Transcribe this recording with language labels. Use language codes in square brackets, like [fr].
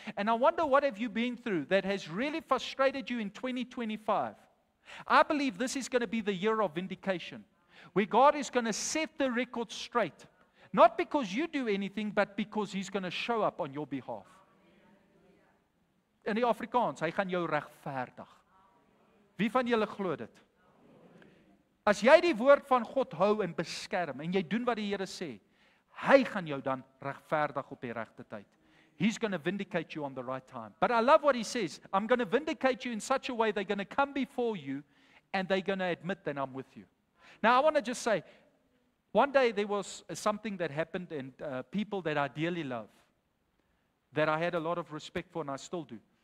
[en] And I wonder what have you been through that has really frustrated you in 2025. I believe this is going to be the year of vindication, where God is going to set the record straight. Not because you do anything, but because He's going to show up on your behalf. [af] In die Afrikaans, hy gaan jou regverdig. Wie van julle glo dit? As jy die woord van God hou en beskerm, en jy doen wat die Here sê, hy gaan jou dan regverdig op die regte tyd. [en] He's going to vindicate you on the right time. But I love what He says. I'm going to vindicate you in such a way they're going to come before you and they're going to admit that I'm with you. Now, I want to just say, one day there was something that happened and people that I dearly love, that I had a lot of respect for and I still do.